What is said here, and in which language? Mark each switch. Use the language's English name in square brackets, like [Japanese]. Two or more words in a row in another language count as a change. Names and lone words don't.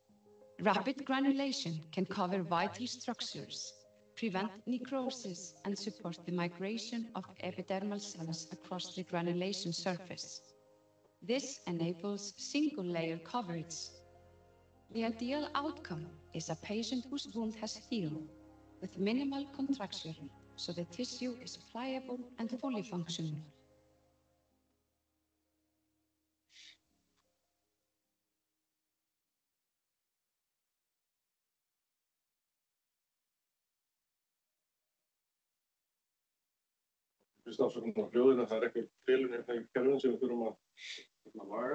[English] Rapid granulation can cover vital structures, prevent necrosis, and support the migration of epidermal cells across the granulation surface. This enables single-layer coverage. The ideal outcome is a patient whose wound has healed with minimal contraction, so the tissue is pliable and fully functional. [Icelandic] Fyrst afsökun á hljóðinu, það eitthvað bilun í kerfinu sem við þurfum að laga.